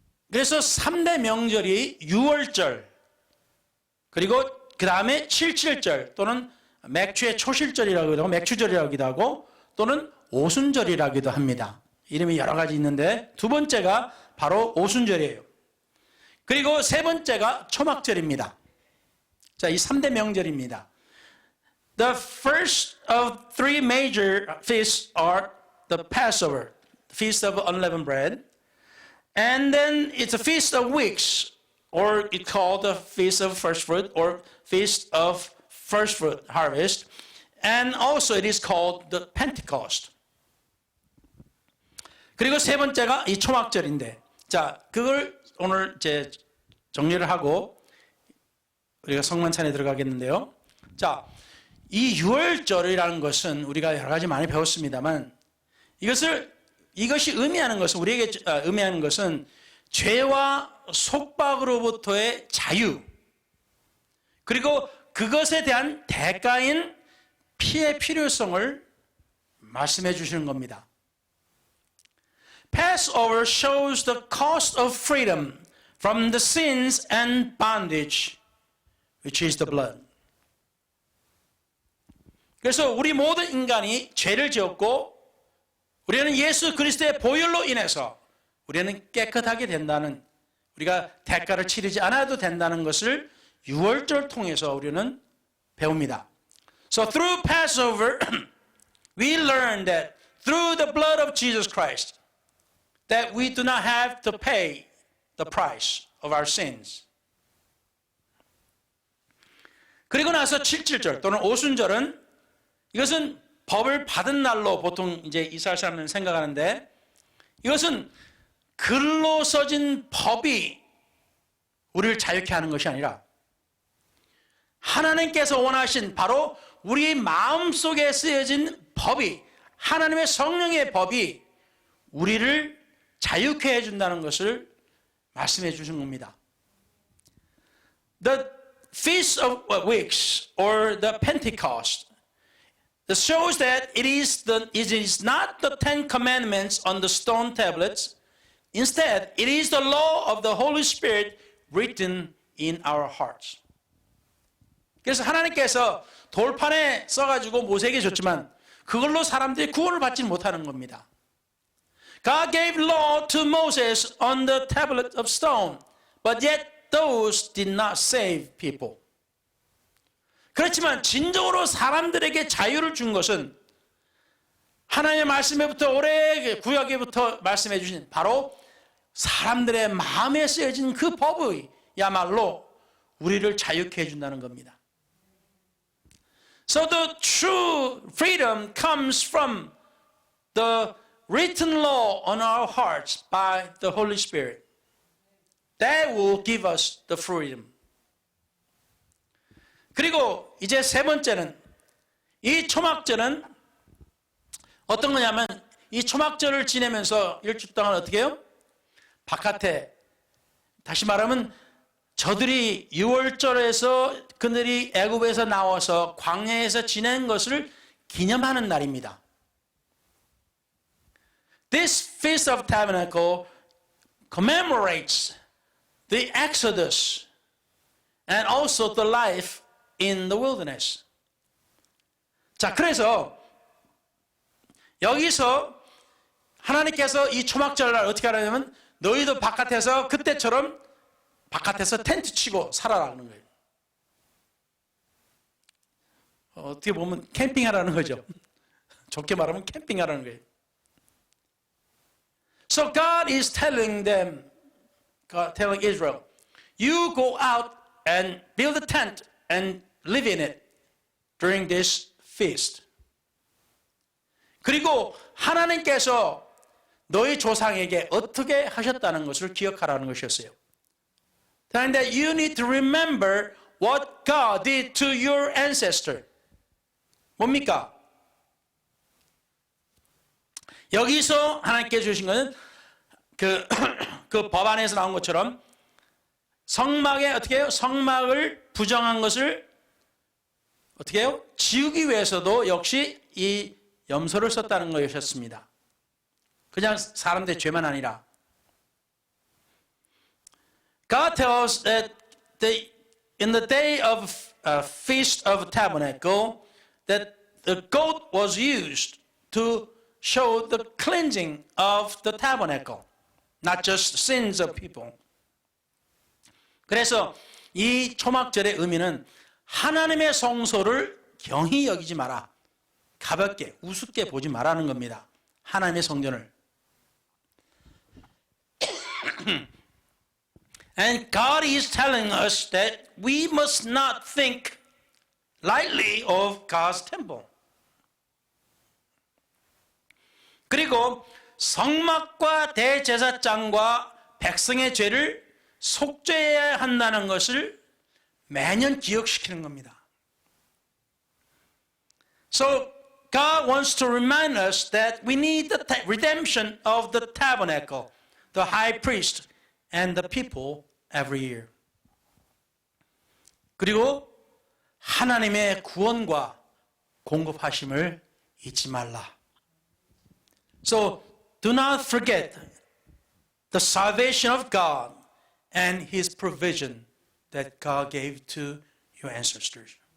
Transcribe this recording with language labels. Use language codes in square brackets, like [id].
[ko] 그래서 3대 명절이 6월절, 그리고 그 다음에 77절 또는 맥주의 초실절이라고 하고 맥주절이라고도 하고 또는 오순절이라고도 합니다. 이름이 여러 가지 있는데 두 번째가 바로 오순절이에요. 그리고 세 번째가 초막절입니다. 자, 이 3대 명절입니다. [en] The first of three major feasts are the Passover, the Feast of Unleavened Bread, and then it's a Feast of Weeks, or it's called the Feast of First Fruit, or Feast of First Fruit Harvest, and also it is called the Pentecost. [ko] 그리고 세 번째가 이 초막절인데, 자, 그걸 오늘 이제 정리를 하고 우리가 성만찬에 들어가겠는데요. 자, 이 6월절이라는 것은 우리가 여러 가지 많이 배웠습니다만 이것이 의미하는 것은 우리에게 의미하는 것은 죄와 속박으로부터의 자유, 그리고 그것에 대한 대가인 피의 필요성을 말씀해 주시는 겁니다. [en] Passover shows the cost of freedom from the sins and bondage, which is the blood. [ko] 그래서 우리 모든 인간이 죄를 지었고 우리는 예수 그리스도의 보혈로 인해서 우리는 깨끗하게 된다는, 우리가 대가를 치르지 않아도 된다는 것을 6월절 통해서 우리는 배웁니다. [en] So through Passover, we learn that through the blood of Jesus Christ, that we do not have to pay the price of our sins. [ko] 그리고 나서 77절 또는 오순절은 이것은 법을 받은 날로 보통 이제 이스라엘 사람들은 생각하는데, 이것은 글로 써진 법이 우리를 자유케 하는 것이 아니라 하나님께서 원하신 바로 우리 마음속에 쓰여진 법이, 하나님의 성령의 법이 우리를 자유케 해준다는 것을 말씀해 주신 겁니다. [en] The Feast of Weeks or the Pentecost, it shows that it is not the Ten Commandments on the stone tablets. Instead, it is the law of the Holy Spirit written in our hearts. [ko] 그래서 하나님께서 돌판에 써가지고 모세에게 줬지만 그걸로 사람들이 구원을 받지 못하는 겁니다. [en] God gave law to Moses on the tablet of stone, but yet those did not save people. [ko] 그렇지만 진정으로 사람들에게 자유를 준 것은 하나님의 말씀에부터 오래 구약에부터 말씀해 주신 바로 사람들의 마음에 쓰여진 그 법이야말로 우리를 자유케 해준다는 겁니다. [en] So the true freedom comes from the written law on our hearts by the Holy Spirit. That will give us the freedom. [ko] 그리고 이제 세 번째는, 이 초막절은 어떤 거냐면 이 초막절을 지내면서 일주일 동안 어떻게 해요? 바깥에, 다시 말하면 저들이 6월절에서 그들이 애굽에서 나와서 광야에서 지낸 것을 기념하는 날입니다. [en] This Feast of Tabernacle commemorates the Exodus and also the life in the wilderness. [ko] 자, 그래서 여기서 하나님께서 이 초막절날 어떻게 하냐면 너희도 바깥에서 그때처럼 바깥에서 텐트 치고 살아라는 거예요. 어떻게 보면 캠핑하라는 거죠. 좋게 말하면 캠핑하라는 거예요. [en] So God is telling them, telling Israel, you go out and build a tent and live in it during this feast. [ko] 그리고 하나님께서 너희 조상에게 어떻게 하셨다는 것을 기억하라는 것이었어요. [en] And that you need to remember what God did to your ancestor. [ko] 뭡니까? 여기서 하나님께서 주신 것은 그 법안에서 나온 것처럼 성막에 어떻게 해요? 성막을 부정한 것을 어떻게 해요? 지우기 위해서도 역시 이 염소를 썼다는 것이었습니다. 그냥 사람들의 죄만 아니라. [en] God tells that in the day of Feast of Tabernacle that the goat was used to show the cleansing of the tabernacle, not just sins of people. [ko] 그래서 이 초막절의 의미는 하나님의 성소를 경히 여기지 마라. 가볍게, 우습게 보지 말라는 겁니다. 하나님의 성전을. [en] And God is telling us that we must not think lightly of God's temple. [ko] 그리고 성막과 대제사장과 백성의 죄를 속죄해야 한다는 것을 매년 기억시키는 겁니다. [en] So God wants to remind us that we need the redemption of the tabernacle, the high priest, and the people every year. [ko] 그리고 하나님의 구원과 공급하심을 잊지 말라. [en] So do not forget the salvation of God and His provision that God gave to your ancestors.